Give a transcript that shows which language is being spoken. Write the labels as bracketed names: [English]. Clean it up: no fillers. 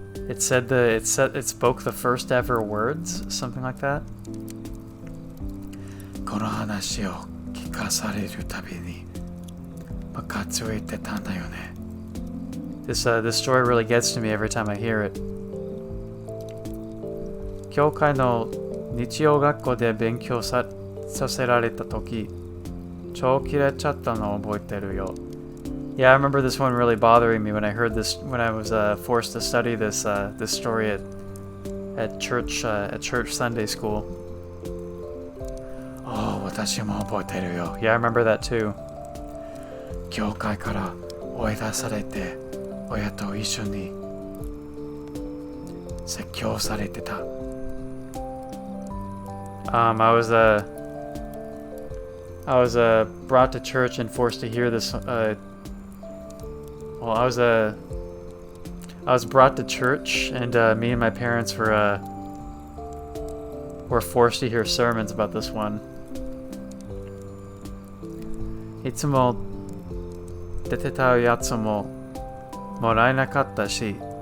[English] It said it spoke the first ever words, something like that. [Japanese] この話を聞かされるたびにムカついてたんだよね。 [English] This story really gets to me every time I hear it. [Japanese] 教会の日曜学校で勉強させられた時、超キレちゃったのを覚えてるよ。 [English] Yeah, I remember this one really bothering me when I heard this when I was forced to study this story at church Sunday school. [Japanese] おお、私も覚えてるよ。 [English] Yeah, I remember that too. [Japanese] 教会から追い出されて親と一緒に説教されてた。 [English] I was brought to church and forced to hear this. Well, I was brought to church, and me and my parents were forced to hear sermons about this one. [Japanese] いつも出てたやつももらえなかったし。